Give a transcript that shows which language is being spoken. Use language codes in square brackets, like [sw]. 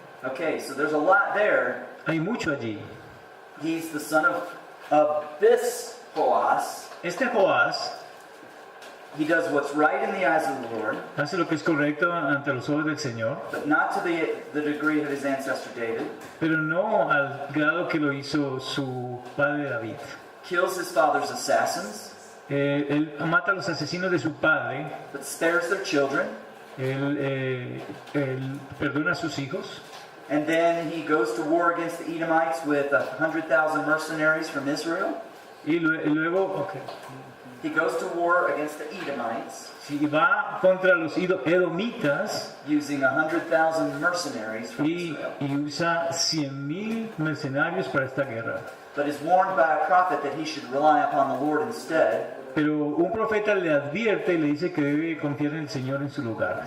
[en] Okay, so there's a lot there. [es] Hay mucho allí. [en] He's the son of this Boaz. [es] Este Joás [en] He does what's right in the eyes of the Lord, [es] hace lo que es correcto ante los ojos del Señor, [en] but not to the degree of his ancestor David. [es] pero no al grado que lo hizo su padre David. [en] Kills his father's assassins, [es] Él mata a los asesinos de su padre, [en] but spares their children. [es] él perdona a sus hijos, [en] And then he goes to war against the Edomites with 100,000 mercenaries from Israel. [es] y luego [en] He goes to war against the Edomites [es] si va contra los edomitas [en] using 100,000 mercenaries from [es] y [en] Israel. [es] usa 100,000 mercenarios para esta guerra. [en] But is warned by a prophet that he should rely upon the Lord instead. [es] Pero un profeta le advierte y le dice que debe confiar en el Señor en su lugar.